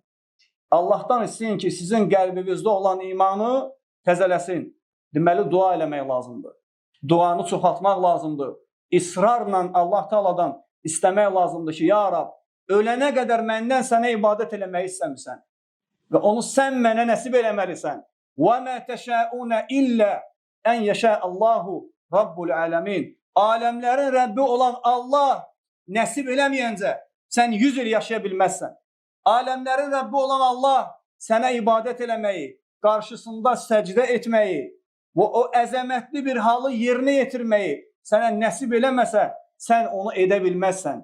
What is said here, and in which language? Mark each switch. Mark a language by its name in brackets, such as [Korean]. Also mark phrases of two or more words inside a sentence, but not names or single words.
[Azerbaijani] Allahdan istəyin ki, sizin qəlbinizdə olan imanı təzələsin. Deməli, dua eləmək lazımdır. Duanı çoxaltmaq lazımdır. İsrarla Allah Taala'dan istəmək lazımdır ki, ya Rab, ölənə qədər məndən sənə ibadət eləməyi istəmirsən və onu sən mənə nəsib eləməlisən. [Arabic] وَمَا تَشَاءُونَ إِلَّا أَنْ يَشَاءَ اللّٰهُ رَبُّ الْعَالَمِينَ. [Azerbaijani] Aləmlərin Rəbbi olan Allah nəsib eləməyəncə sən 100 il yaşaya bilməzsən. Aləmlərin Rəbbi olan Allah sənə ibadət eləməyi, qarşısında səcdə etməyi və o əzəmətli bir halı yerinə yetirməyi sənə nəsib eləməsə, sən onu edə bilməzsən.